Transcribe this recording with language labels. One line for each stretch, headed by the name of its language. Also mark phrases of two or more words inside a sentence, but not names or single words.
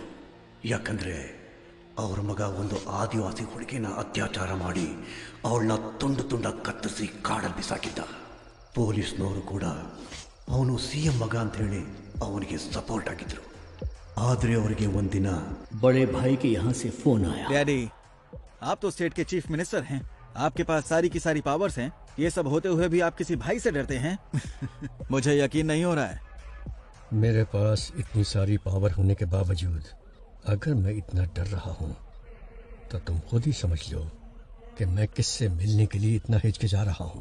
Kannada: ಯಾಕಂದ್ರೆ ಅವ್ರ ಮಗ ಒಂದು ಆದಿವಾಸಿ ಹುಡುಗಿನ ಅತ್ಯಾಚಾರ ಮಾಡಿ ಅವಳನ್ನ ತುಂಡು ತುಂಡಾಗಿ ಕತ್ತರಿಸಿ ಕಾಡಲ್ಲಿ ಬಿಸಾಕಿದ್ದ. ಪೊಲೀಸ್ನವರು ಕೂಡ ಅವನು ಸಿಎಂ ಮಗ ಅಂತ ಹೇಳಿ ಅವನಿಗೆ ಸಪೋರ್ಟ್ ಆಗಿದ್ರು. आदरे ಅವರಿಗೆ ಒಂದಿನ
Hindi: बड़े भाई के यहाँ से फोन आया. डैडी, आप तो स्टेट के
English: chief minister
Hindi: हैं, आपके पास सारी की सारी पावर्स हैं. ये सब होते हुए भी आप किसी भाई से डरते हैं? मुझे यकीन नहीं हो रहा है. मेरे पास इतनी सारी पावर होने के बावजूद अगर मैं इतना डर रहा हूँ तो तुम खुद ही समझ लो कि मैं किससे मिलने के लिए इतना हिचकिचा रहा हूँ.